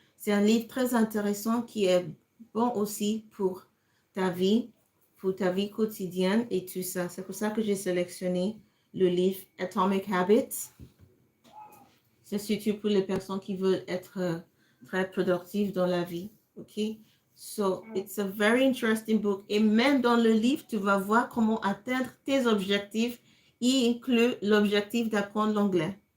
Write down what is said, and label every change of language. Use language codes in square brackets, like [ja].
[fr] C'est un livre très intéressant qui est bon aussi pour ta vie quotidienne et tout ça. C'est pour ça que j'ai sélectionné le livre Atomic Habits. C'est surtout pour les personnes qui veulent être très productives dans la vie. [en] OK? So, it's a very interesting book. [fr] Et même dans le livre, tu vas voir comment atteindre tes objectifs. Il inclut l'objectif d'apprendre l'anglais.